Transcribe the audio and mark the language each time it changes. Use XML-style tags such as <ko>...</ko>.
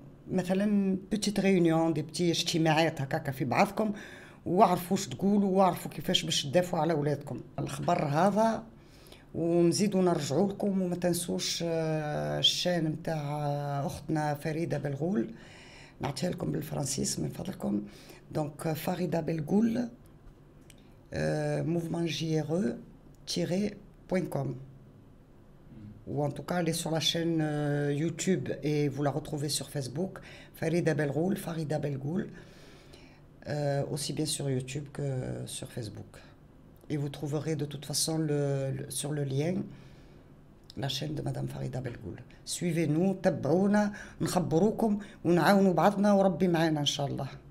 <ar>مثلا بتيت ريونيون دي بتي اجتماعات هكاكا في بعضكم وعرفوا واش تقولوا وعرفوا كيفاش باش تدافعوا على اولادكم. الخبر هذا ونزيدوا نرجعوا لكم وما تنسوش الشان نتاع اختنا فريده بالغول نعطيها لكم بالفرنسيس من فضلكم. دونك</ar> <fr>فريده بالغول mouvement-jre-.com ou en tout cas elle est sur la chaîne YouTube et vous la retrouvez sur Facebook Farida Belghoul, Farida Belghoul, aussi bien sur YouTube que sur Facebook. Et vous trouverez de toute façon sur le lien la chaîne de Madame Farida Belghoul. Suivez-nous,</fr> <ar>تابعونا، نخبروكم ونعاونوا بعضنا وربي معانا إن شاء الله.</ar>